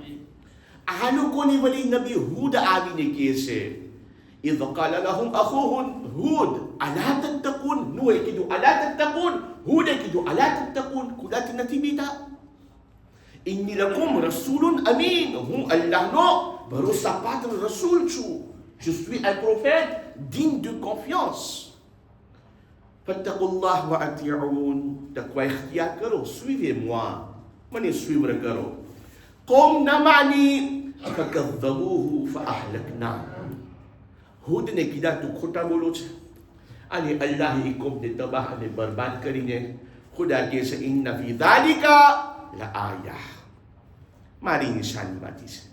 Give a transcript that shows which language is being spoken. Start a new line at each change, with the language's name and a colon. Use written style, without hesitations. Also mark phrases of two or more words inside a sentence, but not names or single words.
Gujarati: આ લોકોની વળી નબી હૂદ આવીને કહે છે
Arabic: إذ قال لهم أخوهم هود ألا تتقون.
Gujarati: નૂહે કીધું
Arabic: ألا تتقون,
Gujarati: હૂદે કીધું
Arabic: ألا تتقون,
Gujarati: ખુદાથી નથી બીતા?
Arabic: إني لكم رسول أمين,
Gujarati: હું અલ્લાહનો ભરોસાપાત્ર રસૂલ છું.
French: Je suis un prophète digne de confiance.
Arabic: فاتقوا الله وأطيعون,
Gujarati: તકવા ઇખ્તિયાર કરો,
French: suivez-moi,
Gujarati: મને suivre કરો. કોમ ન માની
Arabic: فكذبوه فأهلكنا,
Gujarati: હૂદને કીધા તું ખોટા બોલો છે અને અલ્લાહે કોમને તબાહ અને બરબાદ કરીને ખુદા કહે છે
Arabic: إن في ذلك لآية,
Gujarati: મારી નિશાનીમાંથી છે.